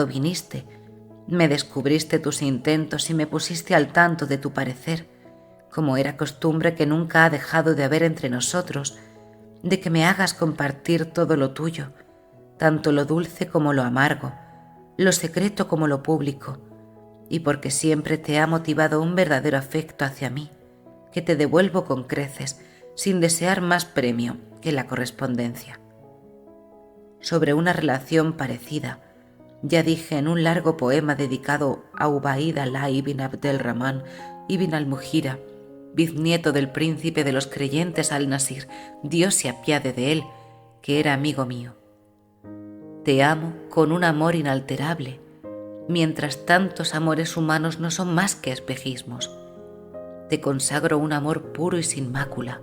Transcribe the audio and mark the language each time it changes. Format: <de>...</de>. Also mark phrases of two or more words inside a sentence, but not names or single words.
<es>viniste, me descubriste tus intentos y me pusiste al tanto de tu parecer, como era costumbre que nunca ha dejado de haber entre nosotros, de que me hagas compartir todo lo tuyo, tanto lo dulce como lo amargo, lo secreto como lo público, y porque siempre te ha motivado un verdadero afecto hacia mí, que te devuelvo con creces, sin desear más premio que la correspondencia. Sobre una relación parecida, ya dije en un largo poema dedicado a Ubaid Alá ibn Abdelrahman ibn al-Mughira, biznieto del príncipe de los creyentes al-Nasir, Dios se apiade de él, que era amigo mío. Te amo con un amor inalterable, mientras tantos amores humanos no son más que espejismos. Te consagro un amor puro y sin mácula.</es>